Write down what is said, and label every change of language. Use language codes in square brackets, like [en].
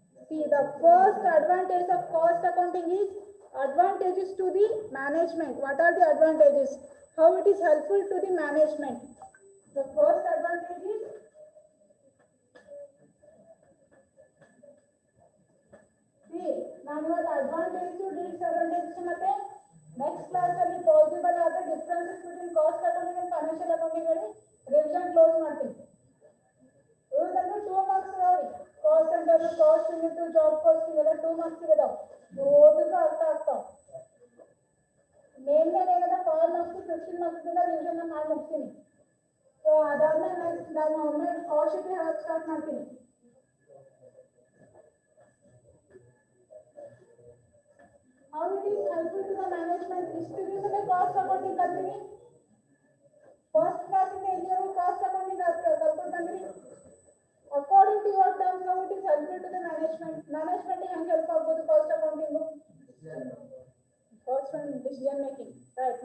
[en] See, the first advantage of cost accounting is advantages to the management. What are the advantages? How it is helpful to the management? The first advantage is [kn] ನಾನು ಇವತ್ತು advantage disadvantage ಮತ್ತೆ next class ಅಲ್ಲಿ possible ಆದ differences between cost accounting and financial accounting ಅಲ್ಲಿ revision close ಮಾಡ್ತೀನಿ. ಇವುದಂದ್ರೆ 2 marks ಅದಾವ್ರಿ. Cost centre cost unit job cost ಇವೆಲ್ಲ 2 marks ಇದಾವ. ಓದಿದ್ರೆ ಅರ್ಥ ಆಗ್ತಾವ. ಮೇನ್ ಏನದ 4 ಮಾರ್ಕ್ಸ್ 15 ಮಾರ್ಕ್ಸ್ ಇಂದ ರಿವಿಷನ್ ಮಾಡಿ ಮುಗಿಸ್ತೀನಿ. ಸೊ ಅದಾದ್ಮೇಲೆ ನೆಕ್ಸ್ಟ್ ನಾನು ಒಮ್ಮೆ ಕಾಸ್ಟ್ ಶೀಟ್ ಹೇಳಕ್ ಸ್ಟಾರ್ಟ್ ಮಾಡ್ತೀನಿ. [en] How it is helpful to the management? [kn] ಇಷ್ಟು ದಿವಸದ ಕಾಸ್ಟ್ ಅಕೌಂಟಿಂಗ್ ಕಲ್ತೀನಿ. ಫಸ್ಟ್ ಕ್ಲಾಸ್ ಇಂದ ಇಲ್ಲಿವರೆಗೂ ಕಾಸ್ಟ್ ಅಕೌಂಟಿಂಗ್ ಕಲ್ಕೊಂಡು ಬಂದ್ರಿ. [en] According to your terms how it is helpful to the management? [kn] Management ಹೆಂಗೆ ಹೆಲ್ಪ್ ಆಗ್ಬೋದು cost accounting? [en] Cost and decision making, right.